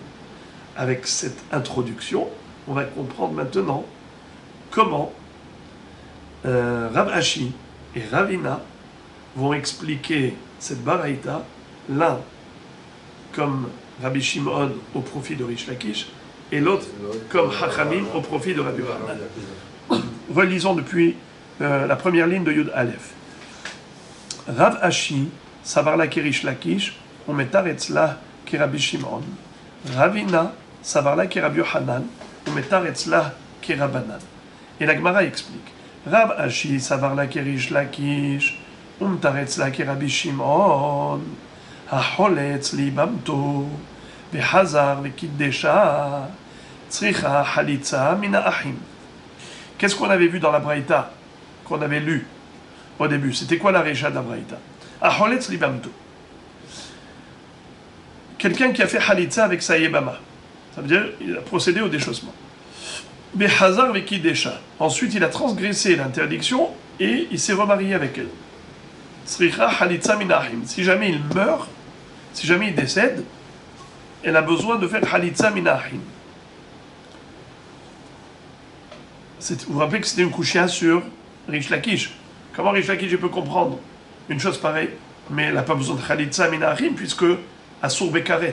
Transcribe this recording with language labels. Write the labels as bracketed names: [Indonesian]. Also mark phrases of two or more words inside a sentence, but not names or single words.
[French] Avec cette introduction, on va comprendre maintenant comment Rav Ashi et Ravina vont expliquer cette baraïta, l'un comme Rabbi Shimon au profit de Rish Lakish, et l'autre comme Hachamim au profit de Rabbi Yochanan. Relisons depuis la première ligne de Yud Aleph. [Aramaic] רב אשי, סבר לה כריש לקיש, ומתרץ לה כרבי שמעון. רבינא, סבר לה כרבי יוחנן, ומתרץ לה כרבנן. [French] Et la Gemara explique. [Aramaic] רב אשי, סבר לה כריש לקיש, ומתרץ לה כרבי שמעון. [Hebrew] החולץ ליבמתו וחזר וקידשה צריכה חליצה מן האחים. [French] Qu'est-ce qu'on avait vu dans la Braïta, qu'on avait lu au début? C'était quoi la récha de la Braïta? [Hebrew] החולץ ליבמתו. [French] Quelqu'un qui a fait halitza avec sa yébama. Ça veut dire il a procédé au déchaussement. [Hebrew] וחזר וקידשה. [French] Ensuite il a transgressé l'interdiction et il s'est remarié avec elle. [Hebrew] צריכה חליצה מן האחים. [French] Si jamais il meurt, si jamais il décède, elle a besoin de faire [Hebrew] חליצה מן האחים. [French] Vous vous rappelez que c'était une couchia sur Rish Lakish. Comment Rish Lakish peut comprendre une chose pareille, mais elle n'a pas besoin de [Hebrew] חליצה מן האחים, [French] puisque [Hebrew] אסור בכרת.